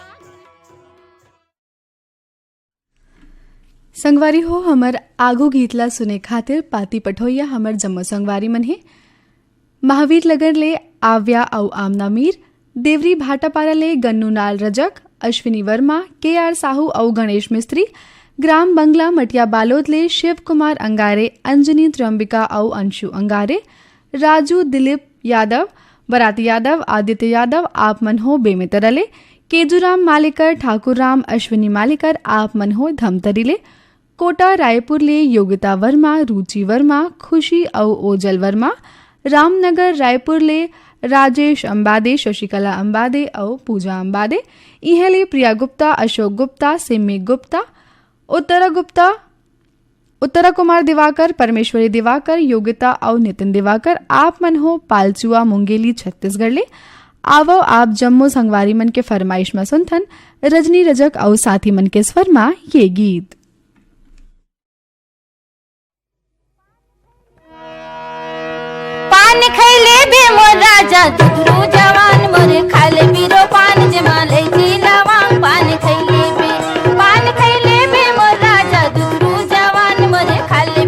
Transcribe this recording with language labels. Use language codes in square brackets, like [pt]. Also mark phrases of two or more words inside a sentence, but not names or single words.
[hne] संगवारी हो हमर आगो गीतला सुने खातिर पाती पठोइया हमर जम्मो संगवारी मन हे महावीर लगन ले आव्या औ आमना मीर देवरी भाटापारा ले गन्नू नाल रजक अश्विनी वर्मा KR साहू औ गणेश मिस्त्री ग्राम बंगला मटिया बालोद ले शिव कुमार अंगारे अंजनी त्र्यंबिका औ अंशु अंगारे राजू दिलीप यादव बराती यादव आदित्य यादव आप मन हो बेमेतरले केजूराम मालिकर ठाकुर राम अश्विनी मालिकर आप मन हो धमतरीले कोटा रायपुर ले योगिता वर्मा रुचि वर्मा खुशी औ ओजल वर्मा रामनगर रायपुर ले राजेश अंबादे शशिकला अंबादे औ पूजा अंबादे इहले प्रिया गुप्ता अशोक गुप्ता सिम्मी गुप्ता उत्तरा कुमार दिवाकर परमेश्वरी दिवाकर योगिता और नितिन दिवाकर आप मन हो पालचुआ मुंगेली छत्तीसगढ़ ले आवो आप जम्मू संगवारी मन के फरमाइश में सुनथन रजनी रजक और साथी मन के स्वर में ये गीत। पान खैले बे मोर राजा दुधरू जवान मोर खाले बीरो पान जमाले जी लवांग पान खैले बे मोर राजा दुधरू जवान मोर खाले